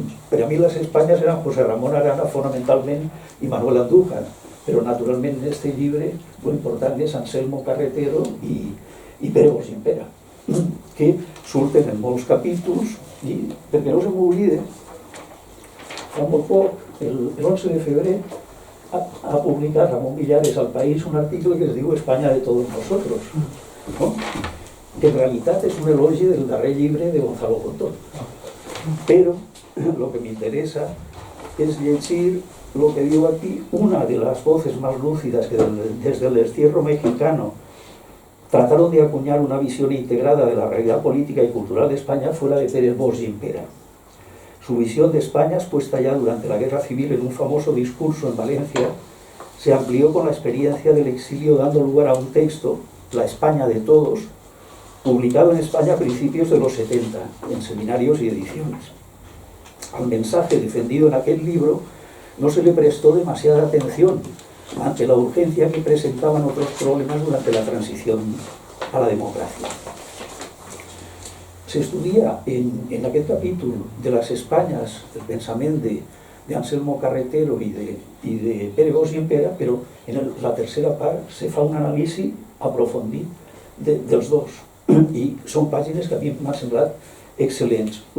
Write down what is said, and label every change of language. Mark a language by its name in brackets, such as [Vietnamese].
[Catalan] Per a mi les Espanyes eren José Ramón Arana fonamentalment i Manuel Andújar, però naturalment en aquest llibre l'important és Anselmo Carretero i Pere Bosch-Impera, que surten en molts capítols, i perquè no se m'oblide, fa molt poc, el 11 de febrer, ha publicat Ramon Villares al País un article que es diu España de todos nosotros, que en realitat és un elogi del darrer llibre de Gonzalo Contón. Però el que m'interessa és llegir el que diu aquí [Spanish] una de las voces más lúcidas que desde el destierro mexicano trataron de acuñar una visión integrada de la realidad política y cultural de España fue la de Pere Bosch-Impera. Su visión de España, expuesta ya durante la Guerra Civil en un famoso discurso en Valencia, se amplió con la experiencia del exilio, dando lugar a un texto, La España de Todos, publicado en España a principios de los 70, en seminarios y ediciones. Al mensaje defendido en aquel libro no se le prestó demasiada atención ante la urgencia que presentaban otros problemas durante la transición a la democracia. Se estudia en [Catalan] aquest capítol de les Espanyes el pensament de Anselmo Carretero i de Pere Bosch-Impera, però en la tercera part se fa un anàlisi aprofundit dels dos, i són pàgines que a mi m'han semblat excel·lents.